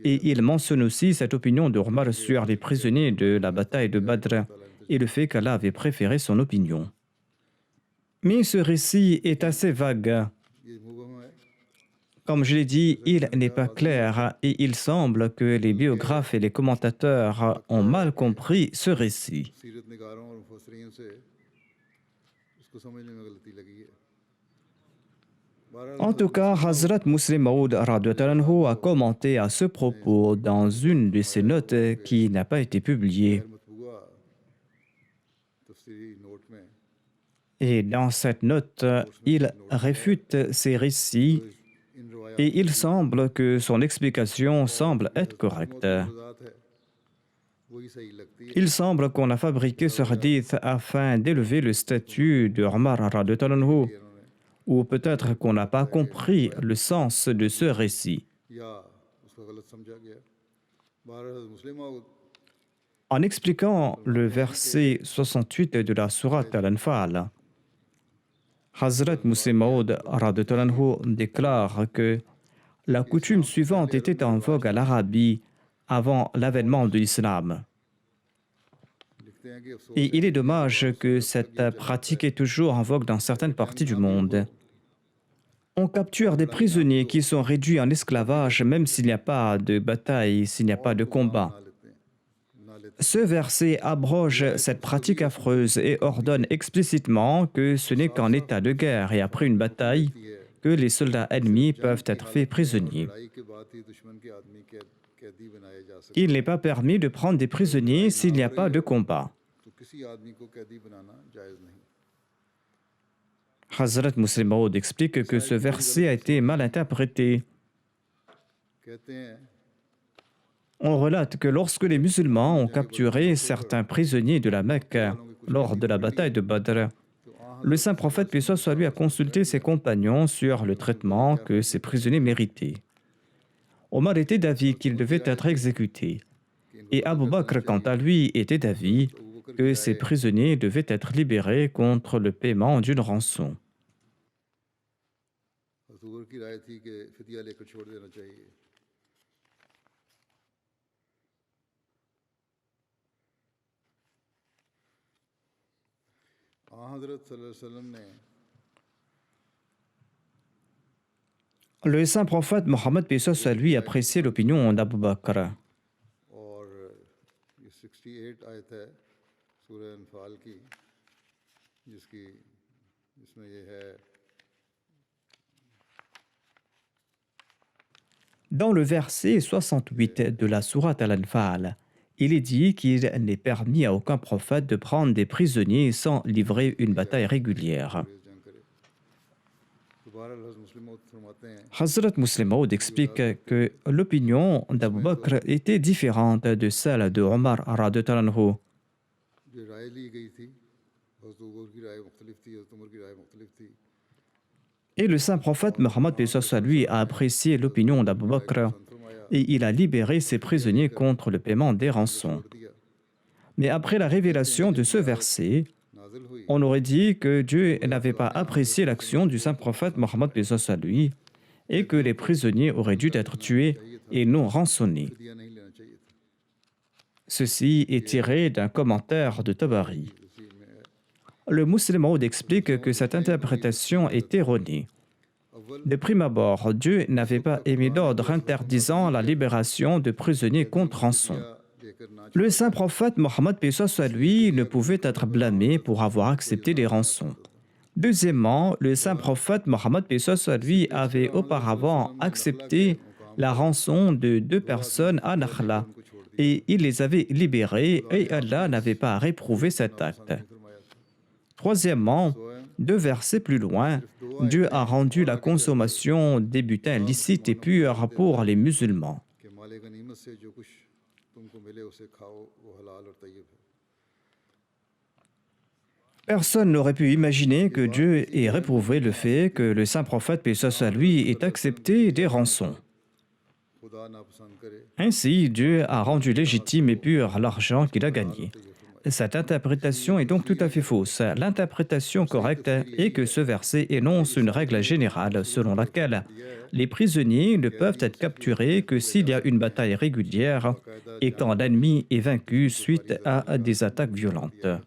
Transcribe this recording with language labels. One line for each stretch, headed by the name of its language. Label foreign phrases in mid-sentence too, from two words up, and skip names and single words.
French: Et il mentionne aussi cette opinion de Omar sur les prisonniers de la bataille de Badr et le fait qu'Allah avait préféré son opinion. Mais ce récit est assez vague. Comme je l'ai dit, il n'est pas clair et il semble que les biographes et les commentateurs ont mal compris ce récit.
Urdu: سیرت نگاروں اور مفسرین سے اسکو سمجھنے میں غلطی لگی ہے.
French: En tout cas, Hazrat Muslim Maud
Arabic: رضي الله عنه
French: a commenté à ce propos dans une de ses notes qui n'a pas été publiée.
Urdu: مطبوعہ تفسیری نوٹ میں
French: Et dans cette note, il réfute ces récits
Urdu: ان روایات
French: et il semble que son explication semble être correcte.
Urdu: ذات ہے وہی صحیح لگتی ہے.
French: Il semble qu'on a fabriqué ce hadith afin d'élever le statut de Omar
Arabic: رضي الله عنه,
French: ou peut-être qu'on n'a pas compris le sens de ce récit.
Urdu: یا اسکا غلط سمجھا گیا۔ بہرحال مسلم موعود
French: En expliquant le verset 68 de la sourate Al-Anfal, Hazrat Muslim Maud
Arabic: رضي الله عنه
French: déclare que la coutume suivante était en vogue à l'Arabie avant l'avènement de l'islam.
Urdu: لکھتے ہیں کہ افسوس
French: Et il est dommage que cette pratique est toujours en vogue dans certaines parties du monde. On capture des prisonniers qui sont réduits en esclavage même s'il n'y a pas de bataille, s'il n'y a pas de combat.
Urdu: نہ لیتے ہیں نہ لیتے
French: Ce verset abroge cette pratique affreuse et ordonne explicitement que ce n'est qu'en état de guerre et après une bataille que les soldats ennemis peuvent être faits prisonniers.
Urdu: لڑائی کے بعد ہی دشمن کے آدمی قیدی بنائے جا سکتے
French: Il n'est pas permis de prendre des prisonniers s'il n'y a pas de combat.
Urdu: تو کسی آدمی کو قیدی بنانا جائز نہیں.
French: Hazrat Muslim Maud explique que ce verset a été mal interprété.
Urdu: کہتے ہیں
French: On relate que lorsque les musulmans ont capturé certains prisonniers de la Mecque lors de la bataille de Badr, le saint prophète, paix soit lui, a consulté ses compagnons sur le traitement que ces prisonniers méritaient. Omar était d'avis qu'ils devaient être exécutés, et Abu Bakr, quant à lui, était d'avis que ces prisonniers devaient être libérés contre le paiement d'une rançon.
Urdu: حضور کی رائے تھی کہ فدیہ لیکر چھوڑ دینا چاہیے. हज़रत
Arabic: صلى الله عليه وسلم
Urdu: ने
French: Le saint prophète Mohammed, paix soit lui, appréciait l'opinion d'Abu Bakr.
Urdu: اور یہ 68 آیت ہے سورہ انفال کی جس میں یہ ہے
French: Dans le verset 68 de la sourate Al-Anfal, il est dit qu'il n'est permis à aucun prophète de prendre des prisonniers sans livrer une bataille régulière.
Urdu: انگریز جنگ کرے. تو بہرحال حضرت مسلم موعود فرماتے ہیں
French: Hazrat Muslim Maud explique que l'opinion d'Abu Bakr était différente de celle de Omar
Arabic: رضي الله عنه.
Urdu: جو رائے لی گئی تھی حضرت ابو بکر کی رائے مختلف تھی، حضرت عمر کی رائے مختلف تھی.
French: Et le saint prophète Mohammed, paix soit lui, a apprécié l'opinion d'Abu Bakr et il a libéré ses prisonniers contre le paiement des rançons.
Urdu: چھوڑ دیا
French: Mais après la révélation de ce verset,
Urdu: نازل ہوئی
French: on aurait dit que Dieu n'avait pas apprécié l'action du saint prophète Mohammed, paix soit lui, et que les prisonniers auraient dû être tués et non rançonnés.
Urdu: فدیہ نہیں لینا چاہیے تھا.
French: Ceci est tiré d'un commentaire de Tabari.
Urdu: اسی میں
French: Le musulman Maud explique que cette interprétation est erronée. De prime abord, Dieu n'avait pas émis d'ordre interdisant la libération de prisonniers contre rançon.
Urdu: لیکر نہ
French: Le saint prophète Mohammed, paix soit lui, ne pouvait être blâmé pour avoir accepté des rançons. Deuxièmement, le saint prophète Mohammed, paix soit lui, avait auparavant accepté la rançon de 2 personnes à Nakhla et il les avait libérés et Allah n'avait pas réprouvé cet acte. Troisièmement, 2 versets plus loin, Dieu a rendu la consommation des butins licites et purs pour les musulmans.
Urdu: کہ مال غنیمت سے جو کچھ تمکو ملے اسے کھاؤ وہ حلال اور طیب ہے.
French: Personne n'aurait pu imaginer que Dieu ait réprouvé le fait que le saint prophète, paix soit lui, ait accepté des rançons.
Urdu: خدا ناپسند کرے
French: Ainsi, Dieu a rendu légitime et pur l'argent qu'il a gagné. Cette interprétation est donc tout à fait fausse. L'interprétation correcte est que ce verset énonce une règle générale selon laquelle les prisonniers ne peuvent être capturés que s'il y a une bataille régulière et quand l'ennemi est vaincu suite à des attaques violentes.